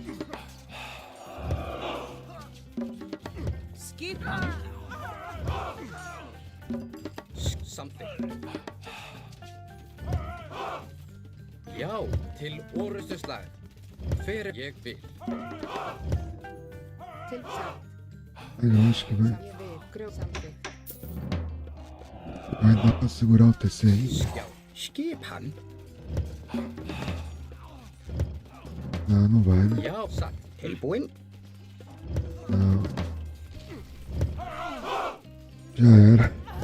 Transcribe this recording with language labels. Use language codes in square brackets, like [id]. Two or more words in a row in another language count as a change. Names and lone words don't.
[is] Skipa. Samþykkt. Já, til orustuslag. Fer ég vil. Til satt. [pt] Eu acho que vai, [is] Ég vil. Gröð. Samþykkt. [pt] vai dar pra segurar o TC aí. [is] Já. Skipan. [pt] Não, não vai, né? [is] Já, satt. Tilbúin. [pt] Não. Já era.